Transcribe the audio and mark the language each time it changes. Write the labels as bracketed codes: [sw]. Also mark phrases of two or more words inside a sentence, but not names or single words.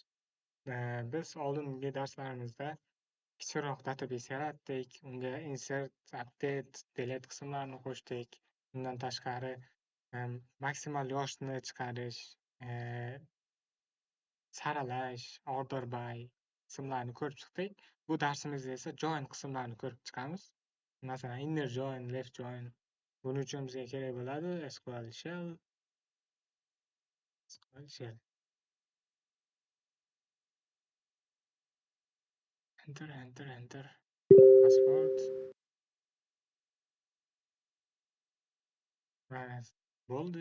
[uz] Biz oldingi darslarimizda kichikroq database yaratdik, unga [en] insert, update, delete [uz] qismlarini qo'shdik. Bundan tashqari, maksimal yoshni chiqarish, saralash, [en] order by [uz] qismlarini ko'rib chiqdik. Bu darsimizda esa join qismlarini ko'rib chiqamiz. Masalan, [en] inner join, left join. [uz] Buning uchun bizga kerak bo'ladi [en] SQL shell. [uz] Enter. Password. Mana bo'ldi.